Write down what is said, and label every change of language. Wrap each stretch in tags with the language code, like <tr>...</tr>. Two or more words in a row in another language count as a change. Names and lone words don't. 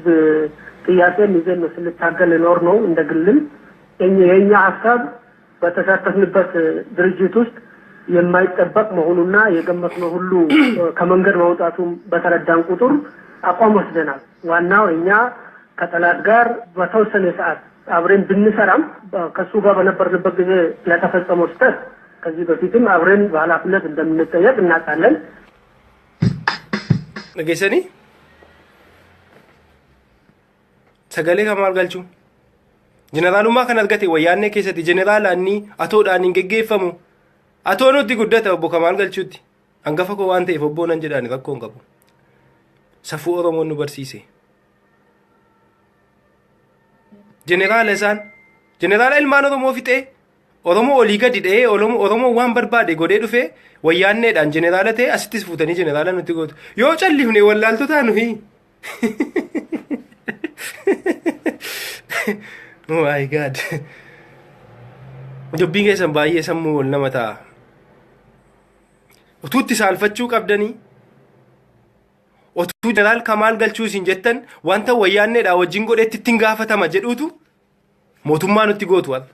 <am>ጥያቄን ይዘን ነው ስንታገል ኖር ነው። እንደግልም የኛ ሐሳብ በተሳተፍንበት ድርጅት ውስጥ የማይጠበቅ መሆኑና የገመትነው ሁሉ ከመንገድ መውጣቱ በተረዳን ቁጥር አቋም ወስደናል። ዋናው እኛ ከጠላት ጋር በተወሰነ ሰዓት አብረን ብንሰራም ከሱ ጋር በነበርንበት ጊዜ ለተፈጸመው ስህተት ከዚህ በፊትም አብረን በኃላፊነት እንደምንጠየቅ እናውቃለን።</am> <om>ነገሰኒ sagalee kamaal galchu jeneraalummaa kan argate wayyaannee keessatti jeneraalaanni atoodhaan hin geggeeffamu atoo nutti guddata obbo Kamaal Galchuutti hangafa koo waan ta'eef obbo nan jedhaan rakkoo hin qabu. Safuu Oromoon nu barsiise. Jeneraala ilmaan Oromoo fixee Oromoo olii gadi dha'ee Oromoo waan barbaade godhee dhufee wayyaanneedhaan jeneraala ta'e asittis fuutanii jeneraala nutti gootu. Yoo callifne wallaaltotaa nuyi.</om> <en>Oh my God.</en> <om>Dubbiin keessan baay'ee sammuu wal nama ta'a. Utuutti saalfachuu qabdanii otuu jeneraal Kamaal Galchuu isin jettan wanta wayyaanneedhaa wajjin godhetti ittiin gaafatama jedhuutu mootummaa nutti gootu wal.</om>